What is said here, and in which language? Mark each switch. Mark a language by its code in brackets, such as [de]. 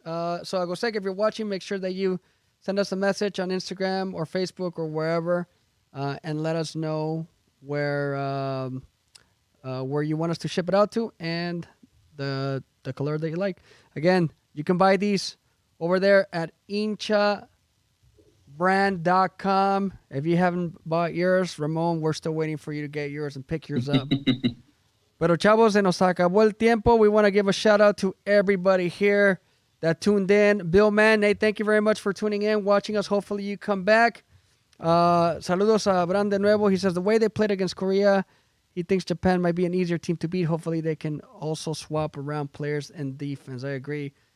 [en] So Agoseg, if you're watching, make sure that you send us a message on Instagram or Facebook or wherever, and let us know where you want us to ship it out to and the color that you like. Again, you can buy these over there at hinchabrand.com. If you haven't bought yours, Ramon, we're still waiting for you to get yours and pick yours up. [es] Pero chavos, se nos acabó el tiempo. [en] We want to give a shout out to everybody here that tuned in. Bill Mann, Nate, thank you very much for tuning in, watching us. Hopefully you come back. [es] Saludos a Abraham de nuevo. [en] He says the way they played against Korea, he thinks Japan might be an easier team to beat. Hopefully they can also swap around players and defense. I agree.